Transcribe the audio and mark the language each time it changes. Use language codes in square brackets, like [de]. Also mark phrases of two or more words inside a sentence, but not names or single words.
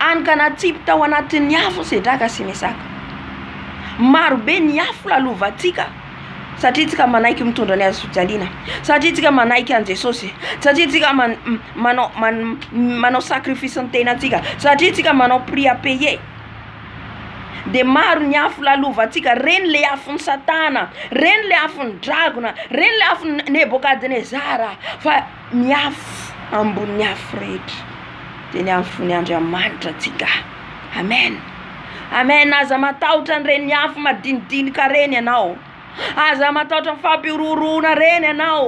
[mg] Any ka natsipy tao anatin'ny afo sedraka sy mesaka. Maro be ny afo lalovantsika satria tsika manaiky mitondra ny azo fijaliana, satria tsika manaiky an Jesosy, satria tsika manao sacrifice ny tenatsika, satria tsika manao [fr] prix à payer. [mg] De maro ny afo lalovantsika, reny le afo ny Satana, reny le afo ny dragona, reny le afo ny Nebokadnezara, fa ny afo ambony afo rehetra de ny afo ny Andriamanitra tsika. Amen. Amen. Aza matahotra ny reny afo madinidinika reny ianao, aza matahotra ny fampiororona reny ianao.